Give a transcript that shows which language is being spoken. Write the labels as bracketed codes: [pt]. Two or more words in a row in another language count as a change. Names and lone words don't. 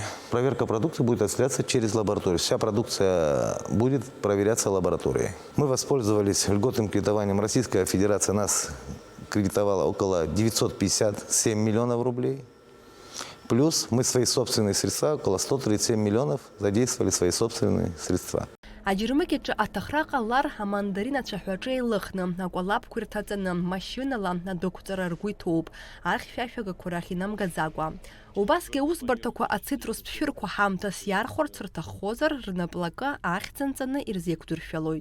[ru] Проверка продукции будет осуществляться через лабораторию. Вся продукция будет проверяться лабораторией. Мы воспользовались льготным кредитованием. Российская Федерация нас кредитовала около 957 миллионов рублей. Плюс мы свои собственные средства, около 137 миллионов, задействовали свои собственные средства. [ab] Аџьырмыкьаҿы аҭахра ҟалар амандарин ацәаҳәаҿы еилыхны, акәалаԥқәа ирҭаҵаны, машьынала адәықәҵара ргәы иҭоуп, архьшәашәагақәа рахь инамгаӡакәа. Убасгьы аусбарҭақәа ацитрустә шәырқәа ҳамҭас иархәарц рҭаххозар, рнапалакы ахьӡынҵаны ирзеиқәдыршәалоит.